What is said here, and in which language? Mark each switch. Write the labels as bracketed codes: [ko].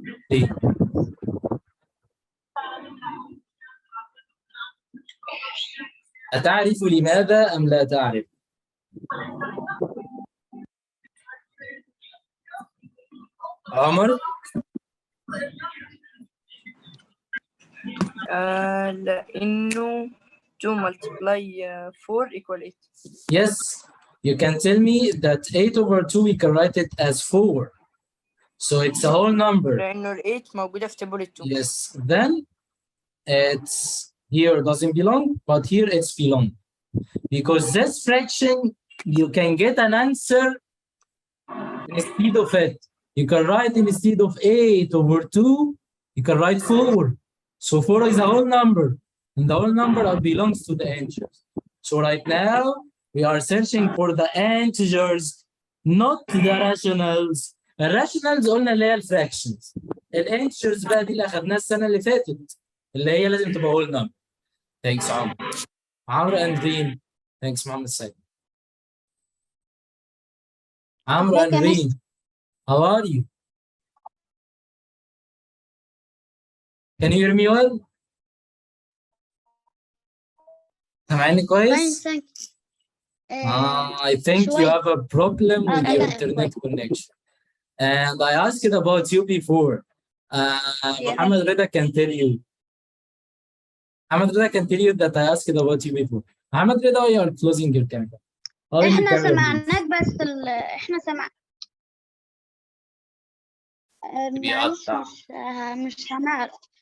[ar] ليه؟ أتعرف لماذا أم لا تعرف؟ عمر؟ لأنه [en] 2 multiply 4 equal 8. Yes, you can tell me that 8/2 we can write it as 4. So it's a whole number. [ar] لأنه ال 8 موجودة في table 2. [en] Yes, then it's here doesn't belong, but here it's belong. Because this fraction, you can get an answer instead of it. You can write instead of 8/2, you can write 4. So 4 is a whole number, and the whole number belongs to the integers. So right now, we are searching for the integers, not the rationals. [ar] الراشونالز قلنا اللي هي الفراكشنز. الانتجرز بقى دي اللي اخدناها السنه اللي فاتت اللي هي لازم تبقى [en] whole number. Thanks عمرو. عمرو and Reem. Thanks محمد سيد. عمرو and Reem. How are you? Can you hear me well? [ar] سامعني كويس؟ [en] I think you have a problem with your internet connection. And I asked about you before. Muhammad Rida can tell you. Muhammad Rida can tell you that I asked about you before. Muhammad Rida, you are closing your camera. [ar] احنا سمعناك بس احنا سمع معلش مش هنعرف.